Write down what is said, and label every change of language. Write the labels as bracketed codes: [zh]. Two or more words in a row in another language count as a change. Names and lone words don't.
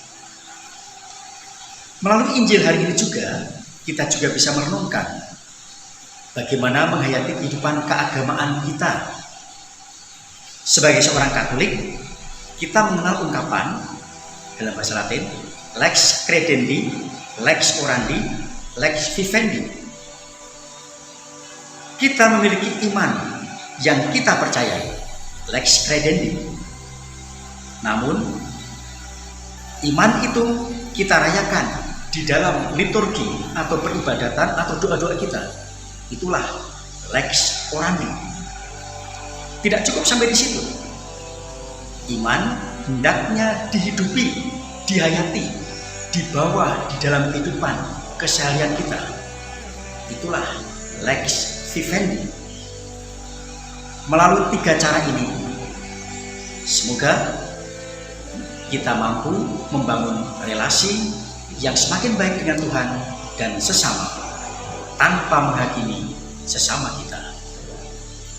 [id] Melalui Injil hari ini juga, kita juga bisa merenungkan bagaimana menghayati kehidupan keagamaan kita. Sebagai seorang Katolik, kita mengenal ungkapan dalam bahasa Latin, [la] lex credendi, lex orandi, lex vivendi. [id] Kita memiliki iman yang kita percayai, [la] lex credendi. [id] Namun, iman itu kita rayakan di dalam liturgi atau peribadatan atau doa-doa kita. [la] Itulah lex orandi. [id] Tidak cukup sampai di situ. Iman hendaknya dihidupi, dihayati, dibawa di dalam kehidupan keseharian kita. [la] Itulah lex vivendi. [id] Melalui 3 cara ini, semoga kita mampu membangun relasi yang semakin baik dengan Tuhan dan sesama, tanpa menghakimi sesama kita.